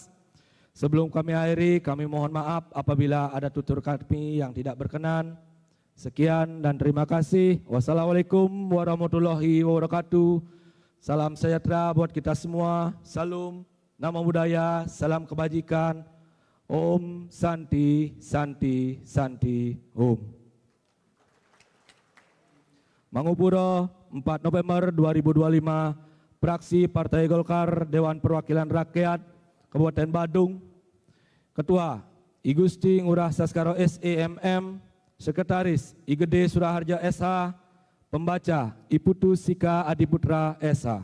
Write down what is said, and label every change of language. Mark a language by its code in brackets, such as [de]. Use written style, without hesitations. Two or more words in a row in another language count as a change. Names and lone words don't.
[id] Sebelum kami akhiri, kami mohon maaf apabila ada tutur kami yang tidak berkenan. Sekian dan terima kasih. [ar] والسلام عليكم ورحمة الله وبركاته. [id] Salam sejahtera buat kita semua. Salam nama budaya, salam kebajikan. [sa] ॐ शान्ति शान्ति शान्ति ॐ. [id] Mangupuro 4 November 2025 Praksi Partai Golkar Dewan Perwakilan Rakyat Kabupaten Badung. Ketua I Gusti Ngurah Saskaro SEMM, Sekretaris I Gede Suraharja SH, Pembaca I Putu Sika Adiputra SH.